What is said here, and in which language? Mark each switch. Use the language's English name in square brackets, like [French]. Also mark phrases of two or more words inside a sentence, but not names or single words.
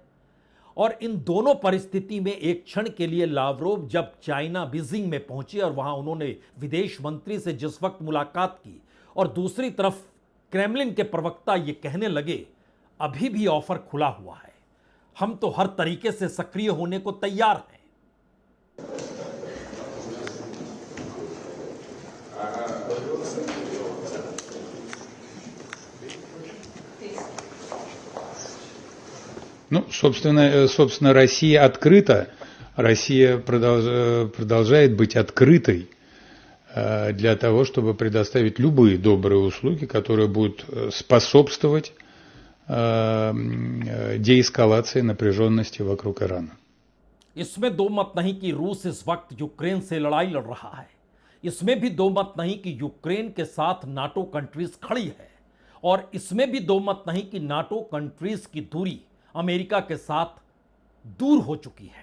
[Hindi] और इन दोनों परिस्थिति में एक क्षण के लिए लावरोव जब चाइना बीजिंग में पहुंचे और वहां उन्होंने विदेश मंत्री से जिस वक्त मुलाकात की और दूसरी तरफ क्रेमलिन के प्रवक्ता ये कहने लगे अभी भी ऑफर खुला हुआ है, हम तो हर तरीके से सक्रिय होने को तैयार हैं। [Russian] Ну, собственно, Россия открыта, Россия продолжает быть открытой для того, чтобы предоставить любые добрые услуги, которые будут способствовать деэскалации напряженности वокруг Ирана. [Hindi] इसमें दो मत नहीं कि रूस इस वक्त यूक्रेन से लड़ाई लड़ रहा है। इसमें भी दो मत नहीं कि यूक्रेन के साथ नाटो कंट्रीज खड़ी है। और इसमें भी दो मत नहीं कि नाटो कंट्रीज की दूरी अमेरिका के साथ दूर हो चुकी है।